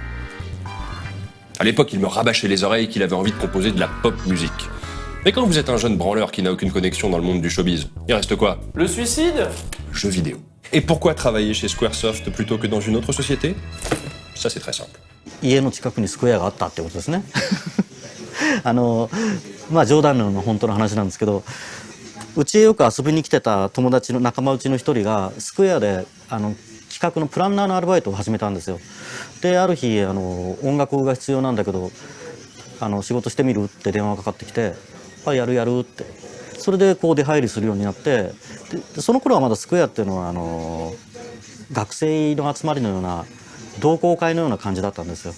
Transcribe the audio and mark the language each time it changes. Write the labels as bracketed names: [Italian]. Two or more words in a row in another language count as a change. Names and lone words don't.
[French] À l'époque, il me rabâchait les oreilles qu'il avait envie de composer de la pop musique. Mais quand vous êtes un jeune branleur qui n'a aucune connexion dans le monde du showbiz, il reste quoi? Le suicide? Jeux vidéo. Et pourquoi travailler chez Squaresoft plutôt que dans une autre société? Ça, c'est très simple. [Japanese] 家の近くにスクエアがあったってことですねまあ冗談の本当の話なんですけど、うちへよく遊びに来てた友達の仲間内の一人がスクエアで企画のプランナーのアルバイトを始めたんですよ。である日音楽が必要なんだけど仕事してみるって電話がかかってきて、はい、やるやるって、それでこう出入りするようになって、でその頃はまだスクエアっていうのは学生の集まりのような同好会のような感じだったんですよ。